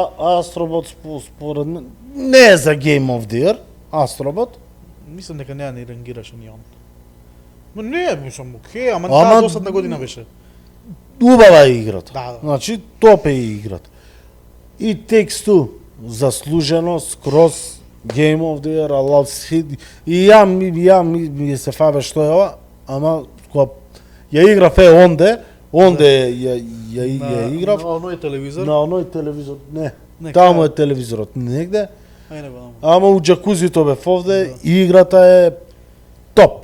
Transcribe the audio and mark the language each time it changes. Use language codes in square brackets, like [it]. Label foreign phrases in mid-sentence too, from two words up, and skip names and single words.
[mk] Астробот според мен не е за Game of the Year, Астробот. Мислам дека не рангираше ни он. Но не, мислам, окей, ама таа досадна година беше. Убава е играта. Да. Значи, топ е играта. И Takes Two, заслужено, скроз Game of the Year, [en] I love it. [mk] И ја ми се фабе што е ова, ама кога ја играв онде ја играв. На оној телевизор. На оној телевизор, не. Не, Таму кај? е телевизорот негде. Ај не знам. Ама у джакузито бев овде и играта е топ.